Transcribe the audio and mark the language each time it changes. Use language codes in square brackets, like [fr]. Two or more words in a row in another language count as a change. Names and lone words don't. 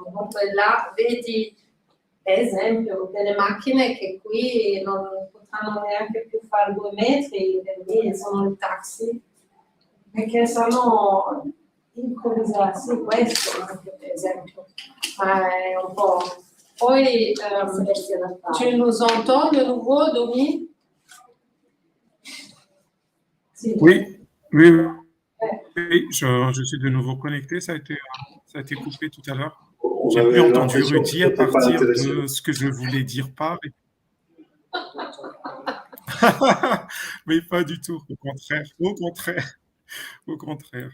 [it] Dunque là vedi, per esempio, delle macchine che qui non potranno neanche più fare 2 metri, per lì sono i taxi, perché sono improvvisati, questo anche per esempio, ma è un po'... Poi, [fr] tu nous entends de nouveau, Domi? Oui, oui, oui, je suis de nouveau connecté. Ça a été coupé tout à l'heure. On J'ai avait plus entendu l'impression que Rudy à c'était pas partir intéressant. de ce que je voulais dire par. Mais pas du tout, au contraire, au contraire, au contraire.